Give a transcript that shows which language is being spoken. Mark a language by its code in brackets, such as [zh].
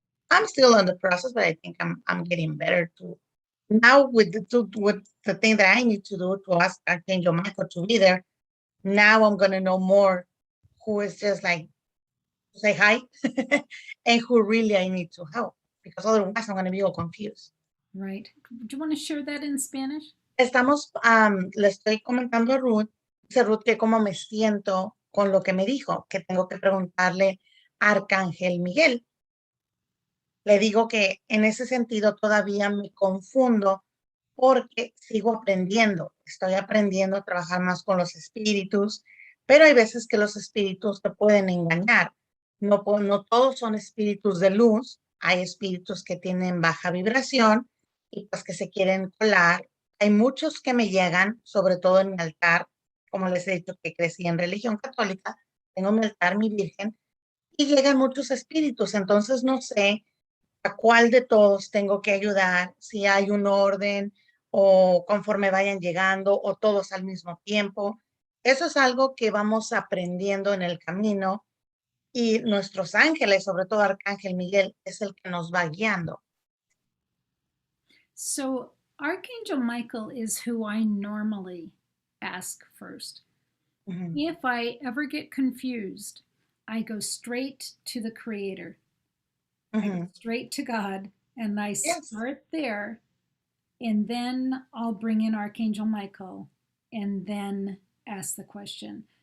[en] I'm still in the process, but I think I'm getting better to now with the thing that I need to do to ask Archangel Michael to be there. Now I'm gonna know more who is just like say hi and who really I need to help because otherwise I'm gonna be all confused. Right. Do you want to share that in Spanish? [es] Le estoy comentando a Ruth, dice Ruth que cómo me siento con lo que me dijo, que tengo que preguntarle a Arcángel Miguel. Le digo que en ese sentido todavía me confundo porque sigo aprendiendo, estoy aprendiendo a trabajar más con los espíritus, pero hay veces que los espíritus te pueden engañar. No todos son espíritus de luz, hay espíritus que tienen baja vibración y pues que se quieren colar. Hay muchos que me llegan, sobre todo en mi altar, como les he dicho que crecí en religión católica, tengo mi altar, mi virgen, y llegan muchos espíritus, entonces no sé a cuál de todos tengo que ayudar, si hay un orden o conforme vayan llegando o todos al mismo tiempo. Eso es algo que vamos aprendiendo en el camino y nuestros ángeles, sobre todo Arcángel Miguel, es el que nos va guiando. [en] So, Archangel Michael is who I normally ask first. Ujú. If I ever get confused, I go straight to the Creator. I go straight to God and I Yes. start there, and then I'll bring in Archangel Michael and then ask the question.